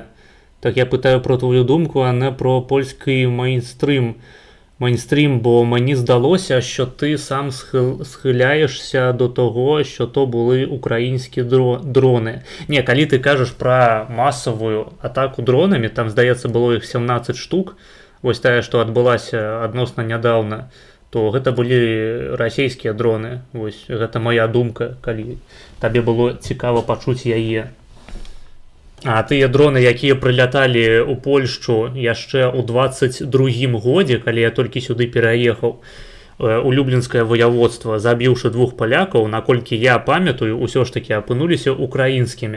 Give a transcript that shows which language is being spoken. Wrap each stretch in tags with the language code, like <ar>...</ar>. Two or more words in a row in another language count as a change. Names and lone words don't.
<uk>Так я питаю про твою думку, а не про польський мейнстрім, бо мені здалося, що ти сам схиляєшся до того, що то були українські дрони. Ні, коли ти кажеш про масову атаку дронами, там, здається, було їх 17 штук, ось</uk> <be>тая, што адбылася адносна нядаўна, то гэта былі расійскія дроны. Вось гэта моя думка, калі табе было цікава пачуць яе. А тыя дроны, якія прыляталі ў Польшчу яшчэ ў 22-м годзе, калі я толькі сюды пераехаў у Люблінскае вояводства, забіўшы 2 палякаў, наколькі я памятаю, усё ж такі апынуліся украінскімі.</be>